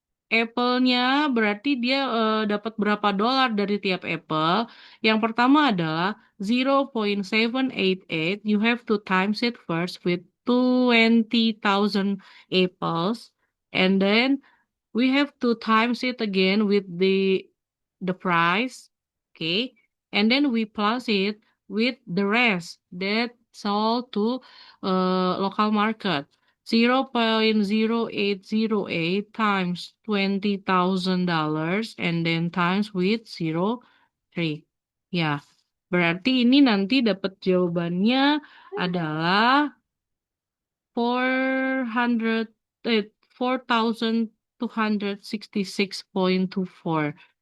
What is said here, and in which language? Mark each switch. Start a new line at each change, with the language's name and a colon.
Indonesian: Apple-nya berarti dia dapat berapa dolar dari tiap apple. Yang pertama adalah 0.788.
English: You have to times it first with 20,000 apples. And then we have to times it again with the price, okay, and then we plus it with the rest that sold to local market. 0.0808 times $20,000 and then times with 0.3.
Indonesian: Ya, berarti ini nanti dapat jawabannya adalah 400 4,266.24.